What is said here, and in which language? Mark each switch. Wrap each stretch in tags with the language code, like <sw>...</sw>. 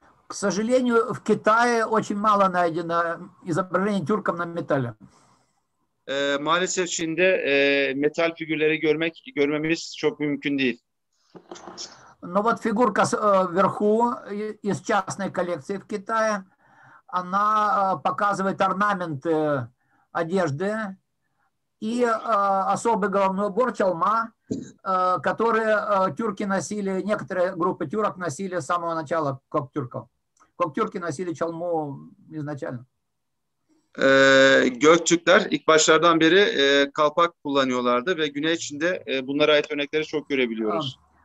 <ru>К сожалению, в Китае очень мало найдено изображений тюрков на металле.</ru> <tr>Maalesef Çin'de metal figürleri görmemiz çok mümkün değil.</tr> <ru>Но вот фигурка вверху из частной коллекции в Китае, она показывает орнаменты одежды и особый головной убор чалма, которые тюрки носили, некоторые группы тюрок носили с самого начала коктюрков. Коктюрки носили чалму изначально.</ru> <tr>Göktürkler ilk başlardan beri kalpak kullanıyorlardı ve Güney Çin'de bunlara ait örnekleri çok görebiliyoruz.</tr>